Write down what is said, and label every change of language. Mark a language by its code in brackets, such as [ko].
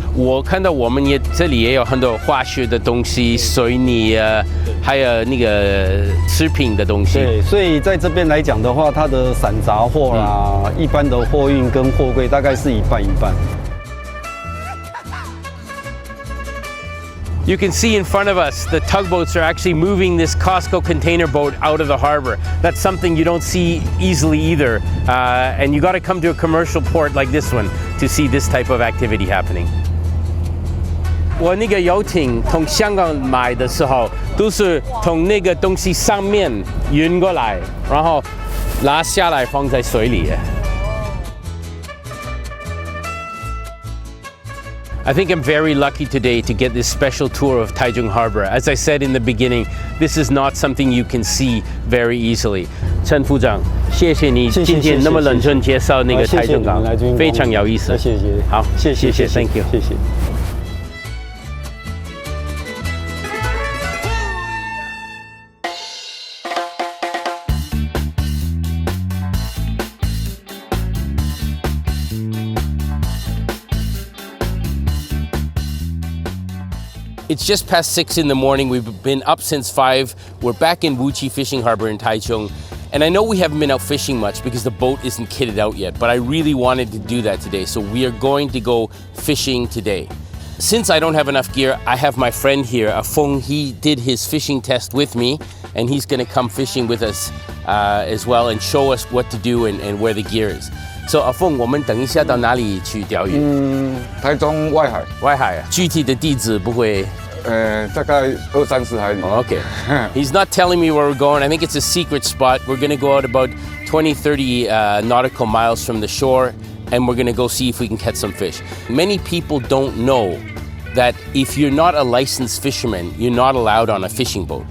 [zh] 我看到我们这里也有很多化学的东西，水泥啊，还有那个食品的东西。对，所以在这边来讲的话，它的散杂货啦，一般的货运跟货柜大概是一半一半。 [en] You can see in front of us, the tugboats are actually moving this Costco container boat out of the harbor. That's something you don't see easily either. And you got to come to a commercial port like this one to see this type of activity happening. [zh] 我那个游艇从香港买的时候，都是从那个东西上面运过来，然后拿下来放在水里。 [en] I think I'm very lucky today to get this special tour of Taichung Harbor. As I said in the beginning, this is not something you can see very easily. [zh] 陈副长，谢谢你今天那么认真介绍那个台中港，非常有意思。谢谢。好，谢谢 ， [en] Thank you， [zh] 谢谢。 [en] It's just past 6 in the morning. We've been up since 5. We're back in Wuchi Fishing Harbor in Taichung. And I know we haven't been out fishing much because the boat isn't kitted out yet, but I really wanted to do that today. So we are going to go fishing today. Since I don't have enough gear, I have my friend here, Afung. He did his fishing test with me, and he's gonna come fishing with us as well and show us what to do and where the gear is. [zh] So Afung, 我们等一下到哪里去钓鱼？台中外海，外海啊，具体的地址不会。大概2-30海里。 [en] Okay. He's not telling me where we're going. I think it's a secret spot. We're going to go out about 20-30 nautical miles from the shore, and we're going to go see if we can catch some fish. Many people don't know that if you're not a licensed fisherman, you're not allowed on a fishing boat.